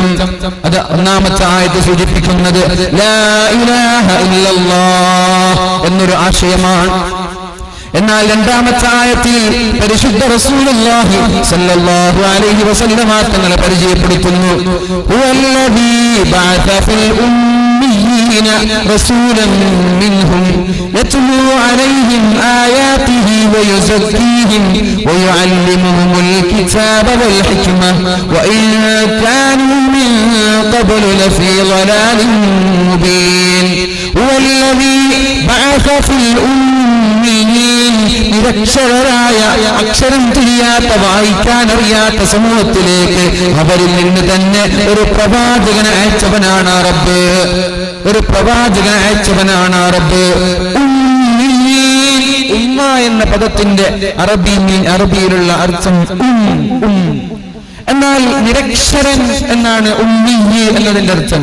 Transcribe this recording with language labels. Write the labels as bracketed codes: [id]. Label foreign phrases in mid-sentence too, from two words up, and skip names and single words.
[ml] അത് ഒന്നാമത്തെ ആയത്ത് സൂചിപ്പിക്കുന്നത് [ar] لا إله إلا الله [ml] എന്നൊരു ആശയമാണ്. എന്നാൽ രണ്ടാമത്തെ ആയത്തിൽ പരിശുദ്ധ റസൂലുള്ളാഹി [ar] صلى الله عليه وسلم [ml] തങ്ങളെ പരിചയപ്പെടുത്തുന്നു. [ar] هو الذي بعث في الأميين رسولا منهم يتلو عليهم آياته ويزكيهم ويعلمهم الكتاب والحكمة وإن كانوا من قبل لفي ضلال مبين هو الذي بعث في الأميين [ml] നിരക്ഷരരായ അക്ഷരം തിരിയാത്ത വായിക്കാൻ അറിയാത്ത സമൂഹത്തിലേക്ക് അവരിൽ നിന്ന് തന്നെ ഒരു പ്രവാചകനെ അയച്ചവനാണ് റബ്ബ്. ഒരു പ്രവാചകനെ അയച്ചവനാണ് റബ്ബ്. ഉമ്മ എന്ന പദത്തിന്റെ അറബിയിലുള്ള അർത്ഥം എന്നാൽ നിരക്ഷരൻ എന്നാണ് ഉമ്മി എന്നതിന്റെ അർത്ഥം.